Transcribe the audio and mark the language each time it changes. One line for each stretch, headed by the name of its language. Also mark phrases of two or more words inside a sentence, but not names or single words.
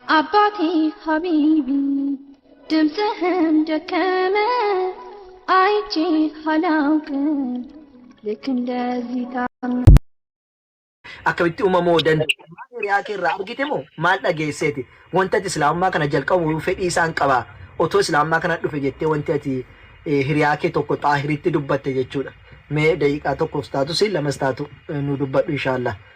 Amharic: አባቴ ሀቢቢ ድምፅህም ደከመ አይቼ አላውቅም ልክ እንደዚህ
Oromo: akkamitti uumamoo danda'a hiriyaa keerraa argite moo maal dhageesseeti wanta ati islaamummaa kana jalqabu fedhii isaan qaba otoo islaamummaa kana dhufe jettee wanti ati hiriyaa kee tokko xaahiritti dubbatte jechuudha mee daqiiqaa tokkoof taatu si lamas taatu nu dubbadhu inshaallah.